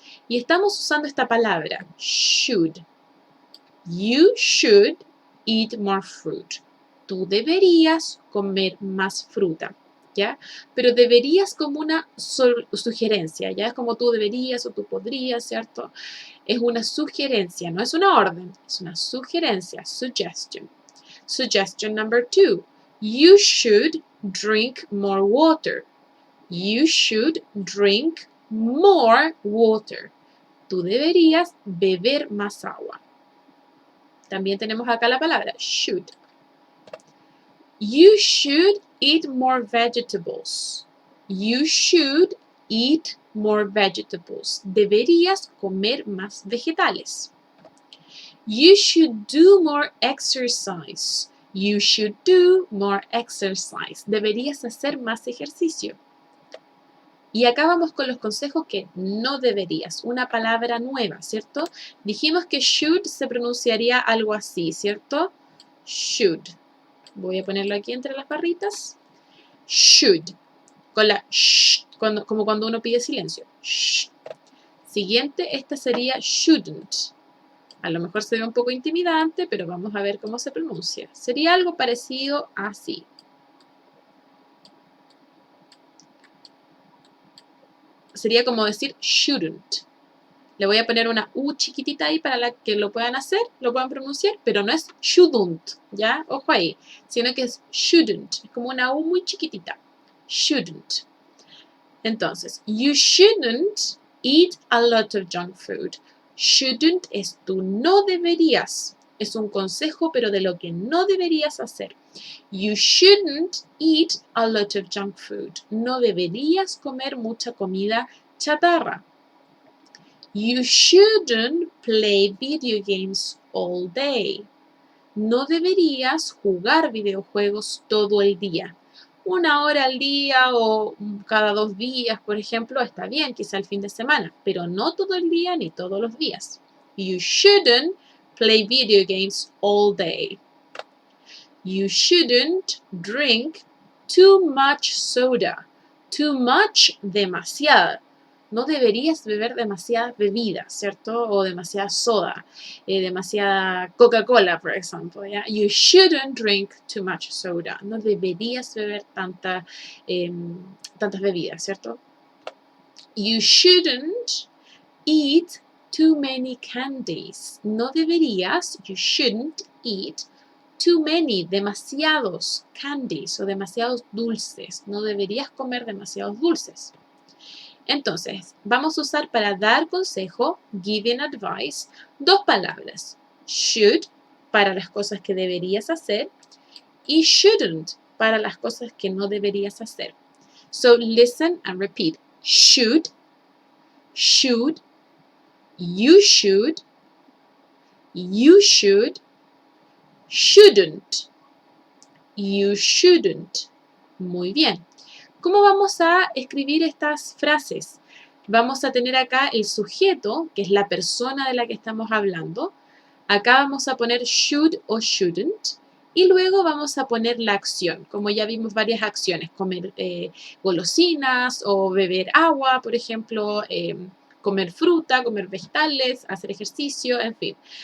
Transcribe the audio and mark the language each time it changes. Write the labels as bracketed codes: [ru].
[es] Y estamos usando esta palabra, should. [en] You should eat more fruit. [es] Tú deberías comer más fruta. ¿ya? Pero deberías como una sugerencia, ¿ya? Es como tú deberías o tú podrías, ¿cierto? Es una sugerencia, no es una orden, es una sugerencia, suggestion. [en] Suggestion number 2. You should drink more water. You should drink more water. [es] Tú deberías beber más agua. También tenemos acá la palabra should. [en] You should eat more vegetables. You should eat more vegetables. [es] Deberías comer más vegetales. [en] You should do more exercise. You should do more exercise. [es] Deberías hacer más ejercicio. Y acá vamos con los consejos que no deberías. Una palabra nueva, ¿cierto? Dijimos que should se pronunciaría algo así, ¿cierto? Should. Voy a ponerlo aquí entre las barritas. Should. Con la sh, como cuando uno pide silencio. Sh. Siguiente, esta sería shouldn't. A lo mejor se ve un poco intimidante, pero vamos a ver cómo se pronuncia. Sería algo parecido así. Sería como decir shouldn't. Le voy a poner una U chiquitita ahí para que lo puedan hacer, lo puedan pronunciar, pero no es shouldn't, ¿ya? Ojo ahí, sino que es shouldn't. Es como una U muy chiquitita. [en] Shouldn't. Entonces, you shouldn't eat a lot of junk food. [es] Shouldn't es tú no deberías. Es un consejo, pero de lo que no deberías hacer. [en] You shouldn't eat a lot of junk food. [es] No deberías comer mucha comida chatarra. [en] You shouldn't play video games all day. [es] No deberías jugar videojuegos todo el día. 1 hora al día o cada 2 días, por ejemplo, está bien, quizá el fin de semana, pero no todo el día ni todos los días. [en] You shouldn't play video games all day. You shouldn't drink too much soda. Too much, demasiada. [es] No deberías beber demasiadas bebidas, ¿cierto? O demasiada soda, demasiada Coca-Cola, por ejemplo, ¿ya? [en] You shouldn't drink too much soda. [es] No deberías beber tantas bebidas, ¿cierto? [en] You shouldn't eat too many candies. [es] No deberías, [en] you shouldn't eat too many, [es] demasiados candies o demasiados dulces. No deberías comer demasiados dulces. Entonces, vamos a usar para dar consejo, [en] giving advice, [es] 2 palabras. Should, para las cosas que deberías hacer, y shouldn't, para las cosas que no deberías hacer. [en] So, listen and repeat. Should, should, you should, you should, shouldn't, you shouldn't. [es] Muy bien. ¿Cómo vamos a escribir estas frases? Vamos a tener acá el sujeto, que es la persona de la que estamos hablando. Acá vamos a poner should o shouldn't. Y luego vamos a poner la acción. Como ya vimos varias acciones, comer golosinas o beber agua, por ejemplo, comer fruta, comer vegetales, hacer ejercicio, en fin.